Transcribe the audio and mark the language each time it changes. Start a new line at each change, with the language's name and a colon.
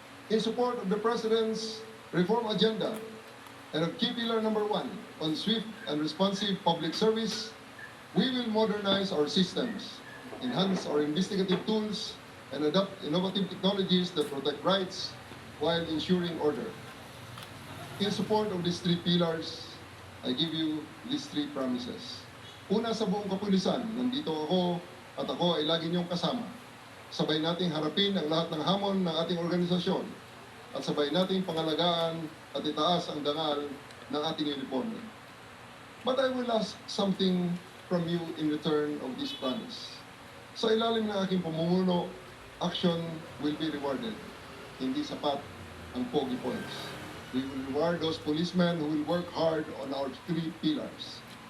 English: In support of the President's reform agenda and of key pillar number 1 on swift and responsive public service, we will modernize our systems, enhance our investigative tools, and adopt innovative technologies that protect rights while ensuring order. In support of these 3 pillars, I give you these 3 promises.
Filipino: Una, sa buong kapulisan, nandito ako at ako ay lagi niyong kasama. Sabay nating harapin ang lahat ng hamon ng ating organisasyon at sabay nating pangalagaan at itaas ang dangal ng ating uniforme.
English: But I will ask something from you in return of this promise.
Filipino: Sa ilalim ng aking pamumuno,
English: action will be rewarded.
Filipino: Hindi sapat ang pogi points.
English: We will reward those policemen who will work hard on our 3 pillars.